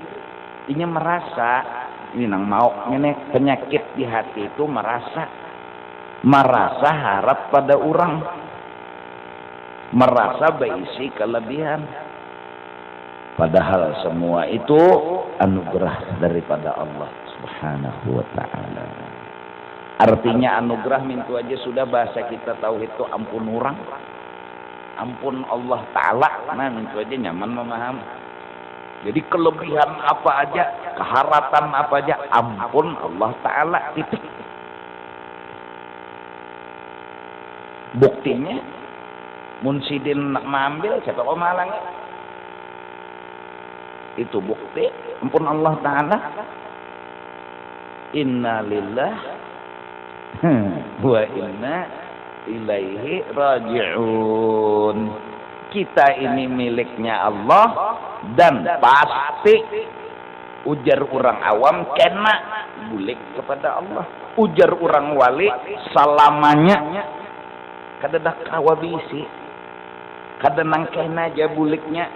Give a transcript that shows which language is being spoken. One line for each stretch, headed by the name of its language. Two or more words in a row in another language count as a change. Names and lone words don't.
Banjar: Ini merasa ini nang mau ini penyakit di hati itu merasa harap pada orang, merasa berisi kelebihan. Padahal semua itu anugerah daripada Allah
Arabic: سبحانه وتعالى.
Banjar: Artinya anugerah mintu aja sudah bahasa kita tahu itu ampun orang, ampun Allah Ta'ala. Nah mintu aja nyaman memahami. Jadi kelebihan apa aja, keharatan apa aja, ampun Allah Ta'ala, titik. Buktinya Munsidin nak mengambil siapa kau malangnya? Itu bukti ampun Allah Ta'ala.
Arabic: إنا لله وإنا إليه راجعون.
Banjar: Kita ini miliknya Allah dan pasti ujar orang awam kena bulik kepada Allah. Ujar orang wali salamanya kada dak kawabisi, kada nang kena aja buliknya.